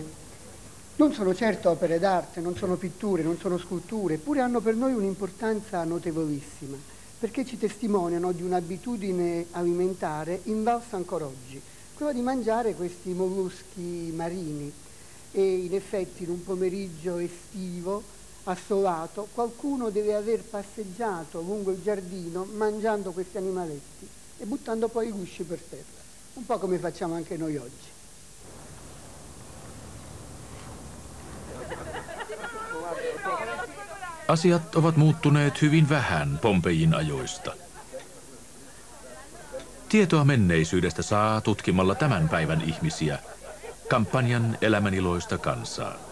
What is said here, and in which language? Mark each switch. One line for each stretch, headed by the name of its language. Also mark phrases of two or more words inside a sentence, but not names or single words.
Italian: Non sono certo opere d'arte, non sono pitture, non sono sculture, eppure hanno per noi un'importanza notevolissima, perché ci testimoniano di un'abitudine alimentare invalsa ancora oggi, quella di mangiare questi molluschi marini. E in effetti in un pomeriggio estivo, assolato, qualcuno deve aver passeggiato lungo il giardino mangiando questi animaletti e buttando poi i gusci per terra, un po' come facciamo anche noi oggi.
Finnish: Asiat ovat muuttuneet hyvin vähän Pompejin ajoista. Tietoa menneisyydestä saa tutkimalla tämän päivän ihmisiä, kampanjan elämäniloista kansaa.